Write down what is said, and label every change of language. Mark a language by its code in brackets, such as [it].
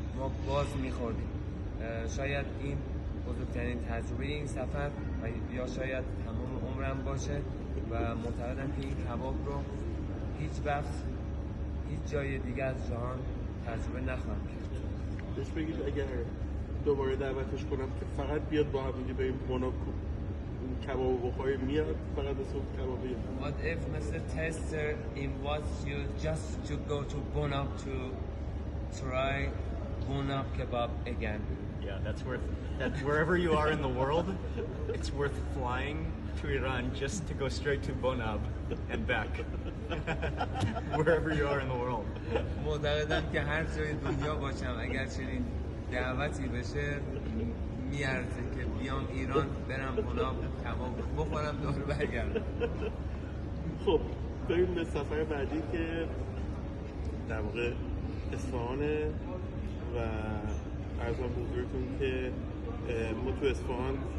[fa] ما باز میخوردیم. شاید این بزرگترین تجربه این سفر و یا شاید تمام عمرم باشه و معتقدم که این کباب رو هیچ وقت هیچ جای دیگه از جهان تجربه نخواهم کرد. بهش بگید اگر دوباره دعوتش کنم که فقط بیاد با هم دیگه بریم بناب کباب بخوریم، میاد فقط به صبح کبابی. [en] What if Mr. Tester invites you just to go to Bnab to try Bnab kebab again? Yeah, that's wherever you are in the world, it's worth flying to Iran just to go straight to Bnab and back. Wherever you are in the world. [fa] معتقدم که هر جای دنیا باشم اگر چنین دعوتی بشه میارزه که بیام ایران، برم بناب کباب بخورم، دوباره برگردم. خب بریم به سفر بعدی که در واقع اصفهانه و عرضم حضورتون که ما تو اصفهان